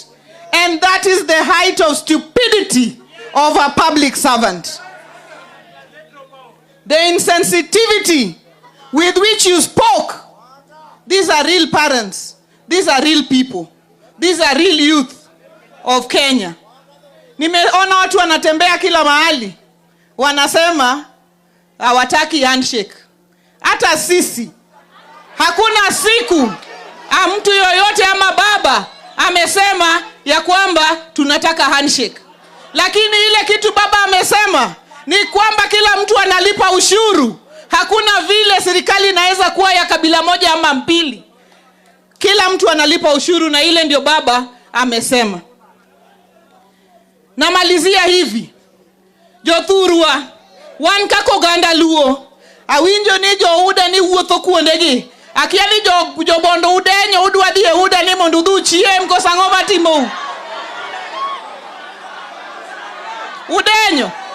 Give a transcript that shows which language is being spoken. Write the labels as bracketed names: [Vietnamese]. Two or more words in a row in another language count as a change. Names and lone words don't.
[English] And that is the height of stupidity of a public servant. The insensitivity with which you spoke. These are real parents. These are real people. These are real youth of Kenya. [Swahili] Nimeona watu wanatembea kila mahali. Wanasema hawataki handshake. Hata sisi. Hakuna siku mtu yoyote ama baba amesema ya kwamba tunataka handshake. Lakini ile kitu baba amesema ni kwamba kila mtu analipa ushuru. Hakuna vile serikali inaweza kuwa ya kabila moja ama mbili. Kila mtu analipa ushuru na ile ndio baba amesema. Namalizia hivi. [Luo (Kenya and Tanzania)] Jothurwa wan kako ganda Luo. Awinjo ni jouda ni wuotho kuondegi. Akia ni jobondo udenyo udwa dhie uda ni mondo udhu chiem koso ang'o matimo. Udenyo.